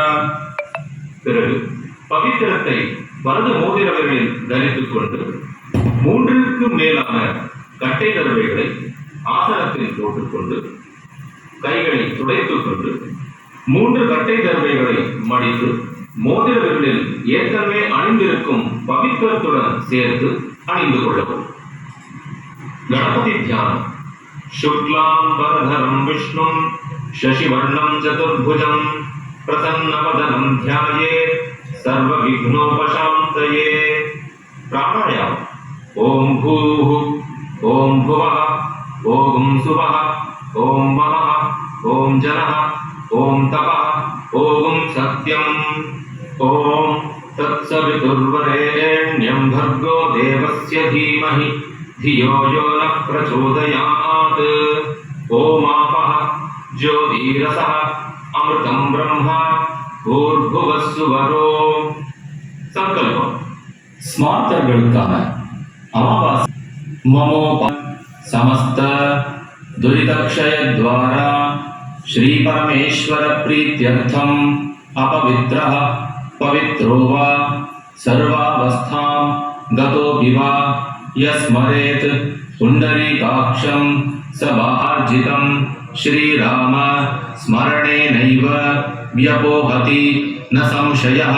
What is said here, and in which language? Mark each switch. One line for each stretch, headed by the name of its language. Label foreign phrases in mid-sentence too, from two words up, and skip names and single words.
Tamil: பிறகு பவித்திரத்தை வலது மோதிர விரலில் தரித்துக் கொண்டு 3க்கும் மேலான கட்டை தடவைகளை ஆசனத்தில் போட்டுக்கொண்டு கைகளை துடைத்துக் கொண்டு 3 கட்டை தடவைகளை மடித்து மோதிர விரலில் ஏற்கனவே அணிந்திருக்கும் பவித்திரத்துடன் சேர்த்து அணிந்து கொள்ளவும். கணபதி தியானம்.
Sanskrit: शुक्लांबरधरं विष्णुं शशिवर्णं चतुर्भुजं प्रसन्नवदनं ध्यायेत् सर्वविघ्नोपशान्तये. प्राणायाम. ओम भूः, ओम भुवः, ओम सुवः, ओम महः, ओम जनः, ओम तपः, ओम सत्यं. ओम तत्सवितुर्वरेण्यं भर्गो देवस्य धीमहि धियो यो न प्रचोदयात्. ओमापः ज्योतिरसः अमृतं ब्रह्म भूर्भुवस्सुवरो. संकल्पம்.
Tamil: ஸ்மார்த்தர்களுக்கான அமாவாசை
Sanskrit: மமோப समस्त दुरितक्षय द्वारा श्री परमेश्वर प्रीत्यर्थम अपवित्रः पवित्रो वा सर्वावस्थां गतो विवा यस्मरेत् पुंडरीकाक्षं सबार्जितं श्रीराम स्मरणेनैव व्यपोहति न संशयः.